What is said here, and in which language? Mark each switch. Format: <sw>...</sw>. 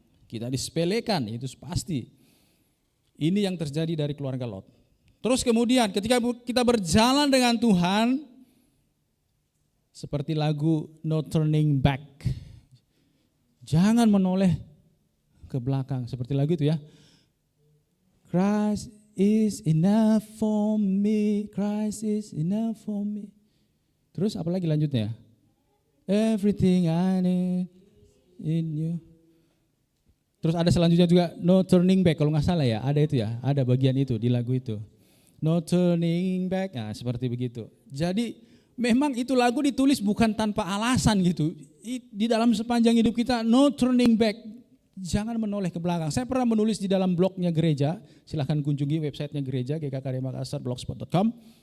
<id>Kita disepelekan, itu pasti. Ini yang terjadi dari keluarga Lot. Terus kemudian ketika kita berjalan dengan Tuhan, seperti lagu No Turning Back, jangan menoleh ke belakang, seperti lagu itu ya.</id> <en>Christ is enough for me, Christ is enough for me.</en> <id>Terus apa lagi lanjutnya?</id> <en>Everything I need in you.</en> <id>Terus ada selanjutnya juga no turning back, kalau nggak salah ya, ada itu ya, ada bagian itu di lagu itu. No turning back, nah seperti begitu. Jadi memang itu lagu ditulis bukan tanpa alasan gitu. Di dalam sepanjang hidup kita no turning back. Jangan menoleh ke belakang. Saya pernah menulis di dalam blognya gereja, silahkan kunjungi websitenya gereja, gkkd-makassar.blogspot.com.</id>